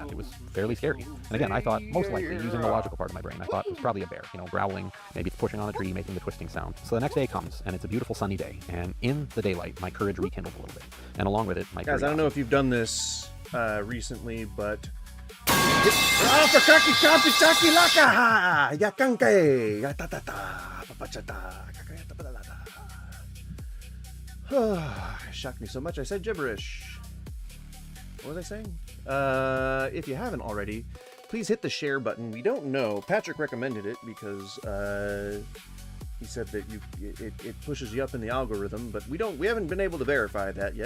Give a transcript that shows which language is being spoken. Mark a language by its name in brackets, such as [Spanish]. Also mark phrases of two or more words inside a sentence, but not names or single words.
[English] It was fairly scary. And again, I thought, most likely, using the logical part of my brain, I thought it was probably a bear, growling, maybe it's pushing on a tree, making the twisting sound. So the next day comes, and it's a beautiful sunny day. And in the daylight, my courage rekindled a little bit. And along with it, my guys, I don't know if you've done this recently, but Afakaki kapi taki laka yakanke yatatata papachata shocked me so much I said gibberish. What was I saying? If you haven't already, please hit the share button. We don't know. Patrick recommended it because he said that it pushes you up in the algorithm, but we haven't been able to verify that yet.